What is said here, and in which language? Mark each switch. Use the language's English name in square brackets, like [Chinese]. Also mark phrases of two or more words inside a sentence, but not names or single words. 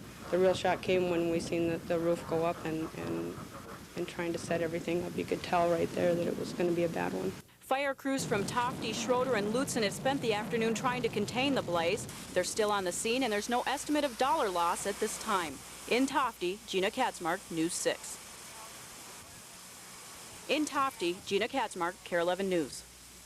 [English] The real shock came when we seen the roof go up and trying to set everything up. You could tell right there that it was going to be a bad one. Fire crews from Tofte, Schroeder, and Lutsen have spent the afternoon trying to contain the blaze. They're still on the scene, and there's no estimate of dollar loss at this time. In Tofty, Gina Katzmark, News 6. In Tofty, Gina Katzmark, KARE 11 News.